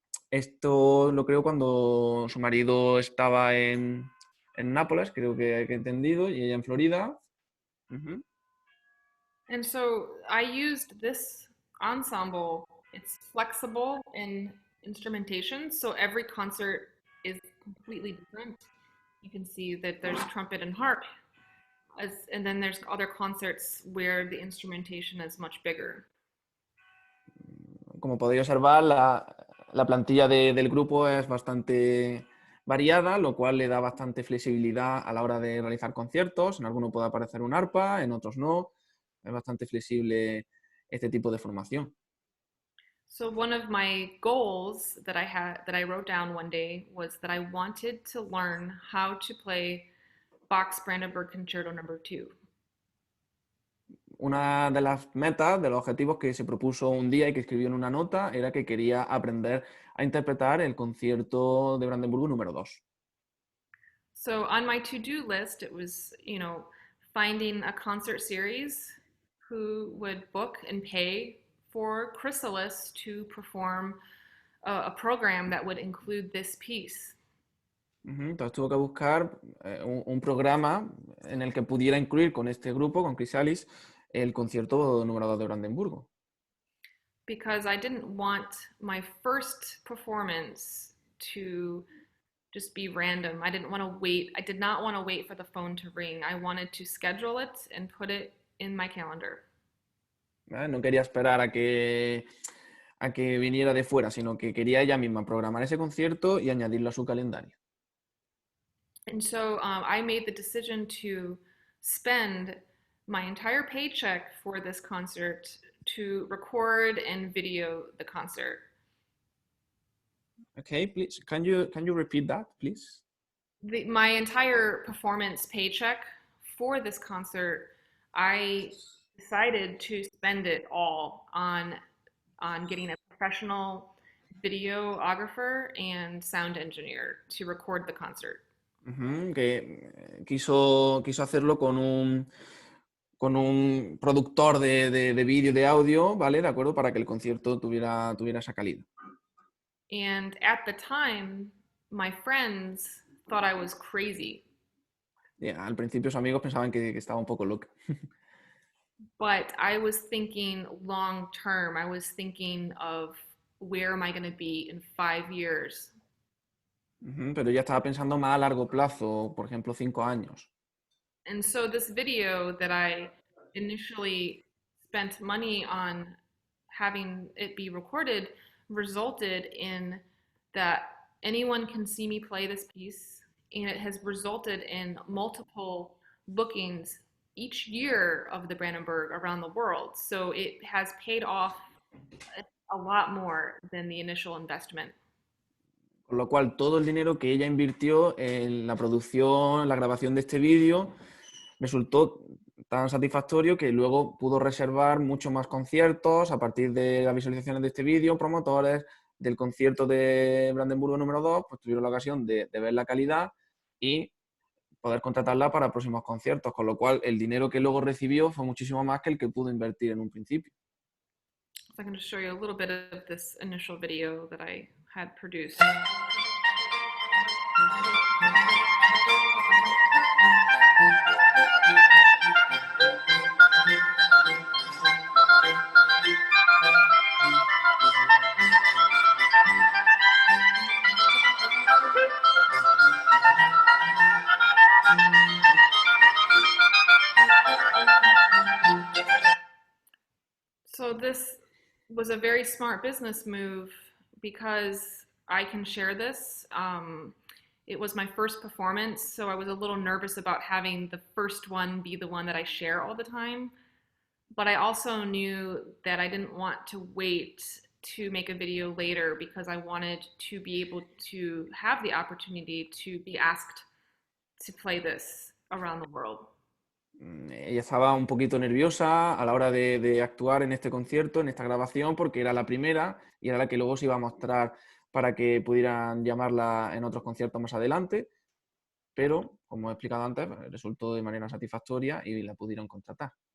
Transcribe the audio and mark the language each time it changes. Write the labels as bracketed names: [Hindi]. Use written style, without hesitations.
[Spanish] Esto lo creo cuando su marido estaba en Nápoles, creo que he entendido, y ella en Florida. [English] And so I used this ensemble, it's flexible in instrumentation, so every concert is completely different. You can see that there's trumpet and harp, and then there's other concerts where the instrumentation is much bigger. [Spanish] Como podéis observar, la plantilla del grupo es bastante variada, lo cual le da bastante flexibilidad a la hora de realizar conciertos. En algunos puede aparecer un arpa, en otros no. Es bastante flexible este tipo de formación. [English] So one of my goals that I wrote down one day was that I wanted to learn how to play Bach's Brandenburg Concerto No. 2. [Spanish] Una de las metas, de los objetivos que se propuso un día y que escribió en una nota, era que quería aprender a interpretar el concierto de Brandenburgo número 2. [English] So on my to-do list, it was, finding a concert series who would book and pay for Chrysalis to perform a program that would include this piece. [Spanish] Entonces tuvo que buscar un programa en el que pudiera incluir con este grupo, con Chrysalis, el concierto número 2 de Brandenburgo. [English] Because I didn't want my first performance to just be random. I did not want to wait for the phone to ring. I wanted to schedule it and put it in my calendar. [Spanish] No quería esperar a que viniera de fuera, sino que quería ella misma programar ese concierto y añadirlo a su calendario. [English] And so I made the decision to spend my entire paycheck for this concert to record and video the concert. Okay, please, can you repeat that, please? My entire performance paycheck for this concert, I decided to spend it all on getting a professional videographer and sound engineer to record the concert. [Spanish] Que quiso hacerlo con un productor de vídeo y de audio, ¿vale? De acuerdo, para que el concierto tuviera esa calidad. [English] And at the time, my friends thought I was crazy. [Spanish] Al principio sus amigos pensaban que estaba un poco loca. [English] But I was thinking long term. I was thinking of where am I going to be in 5 years? [Spanish] Pero ella estaba pensando más a largo plazo, por ejemplo, 5 años. [English] And so this video that I initially spent money on having it be recorded resulted in that anyone can see me play this piece, and it has resulted in multiple bookings each year of the Brandenburg around the world. So it has paid off a lot more than the initial investment. [Spanish] Con lo cual, todo el dinero que ella invirtió en la producción, en la grabación de este vídeo, resultó tan satisfactorio que luego pudo reservar muchos más conciertos a partir de las visualizaciones de este vídeo. Promotores del concierto de Brandenburgo número 2 pues tuvieron la ocasión de ver la calidad y poder contratarla para próximos conciertos, con lo cual el dinero que luego recibió fue muchísimo más que el que pudo invertir en un principio. [English] So I'm going to show you a little bit of this initial video that I had produced. So this was a very smart business move because I can share this. It was my first performance, so I was a little nervous about having the first one be the one that I share all the time. But I also knew that I didn't want to wait to make a video later because I wanted to be able to have the opportunity to be asked to play this around the world. [Spanish] Ella estaba un poquito nerviosa a la hora de actuar en este concierto, en esta grabación, porque era la primera y era la que luego se iba a mostrar para que pudieran llamarla en otros conciertos más adelante, pero, como he explicado antes, resultó de manera satisfactoria y la pudieron contratar.